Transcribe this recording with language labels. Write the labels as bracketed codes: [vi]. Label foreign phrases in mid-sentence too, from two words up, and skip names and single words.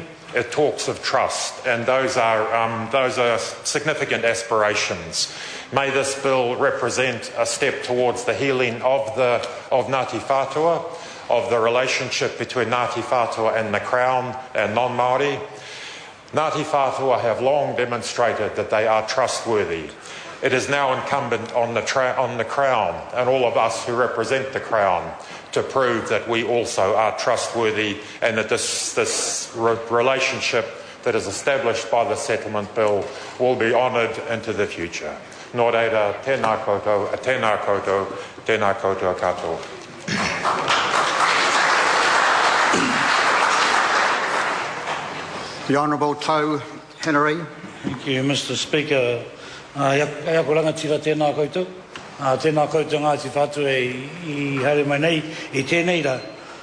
[en] It talks of trust, and those are significant aspirations. May this bill represent a step towards the healing of Ngāti Whātua, of the relationship between Ngāti Whātua and the Crown and non-Māori. Ngāti Whātua have long demonstrated that they are trustworthy. It is now incumbent on the Crown and all of us who represent the Crown to prove that we also are trustworthy, and that this relationship that is established by the settlement bill will be honoured into the future. [mi] Nō reira, tēnā koutou, tēnā koutou, tēnā koutou katoa. [en] The Honourable Tau Henry. Thank you, Mr. Speaker. [mi] Ia koranga tira tēnā koutou. Tēnā koutou Ngāti Whātua I haere mai nei, I tēnei ra.